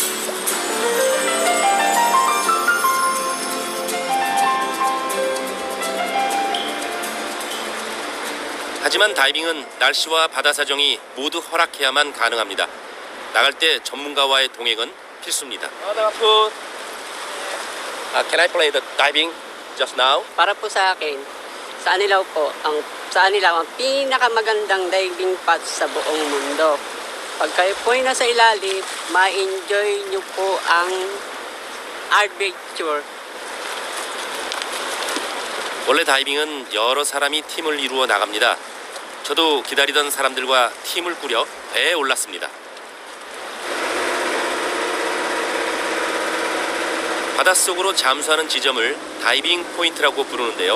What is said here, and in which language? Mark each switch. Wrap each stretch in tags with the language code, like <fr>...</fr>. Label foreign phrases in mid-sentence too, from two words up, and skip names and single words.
<ko>하지만 다이빙은 날씨와 바다 사정이 모두 허락해야만 가능합니다. 나갈 때 전문가와의 동행은 필수입니다.</ko> <en>Can I play the diving just now?</en> <tl>Para po sa akin, sa Anilao po, sa Anilao ang pinakamagandang</tl> <en>diving spot</en> <tl>sa buong mundo. Pag kayo po ay nasa ilalim, ma-enjoy nyo po ang adventure.</tl> <ko>원래 다이빙은 여러 사람이 팀을 이루어 나갑니다. 저도 기다리던 사람들과 팀을 꾸려 배에 올랐습니다. 바닷속으로 잠수하는 지점을 다이빙 포인트라고 부르는데요.</ko>